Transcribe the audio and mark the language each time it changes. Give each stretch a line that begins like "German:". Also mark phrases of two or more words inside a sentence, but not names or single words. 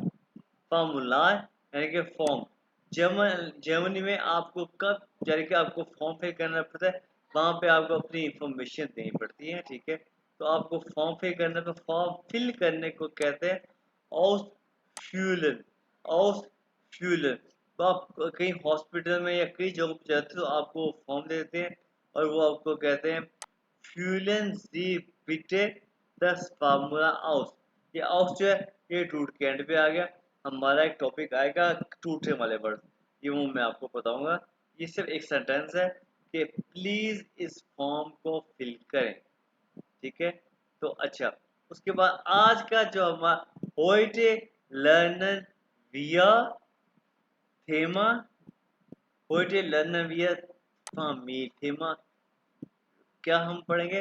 Hindi: फॉर्मूलार यानी कि फॉर्म। जर्मनी में आपको कब यानी कि आपको फॉर्म फिल करना पड़ता है, वहां पे आपको अपनी इंफॉर्मेशन देनी पड़ती है, ठीक है? तो आपको फॉर्म फिल करना, तो फॉर्म फिल करने को कहते हैं ausfüllen। ausfüllen। तो आप कहीं हॉस्पिटल में या कई जगह पे जाते हो तो आपको फॉर्म दे देते हैं और वो आपको कहते हैं
German: füllen Sie bitte das Formula aus।
Hindi: ये aus जो है ये टूट के एंड पे आ गया। हमारा एक टॉपिक आएगा टूटने वाले वर्ड, ये वो मैं आपको बताऊंगा। ये सिर्फ एक सेंटेंस है कि प्लीज इस फॉर्म को फिल करें, ठीक है? तो अच्छा, उसके बाद आज का जो हमारा
German: heute lernen wir Thema, heute lernen wir Familie Thema,
Hindi: क्या हम पढ़ेंगे?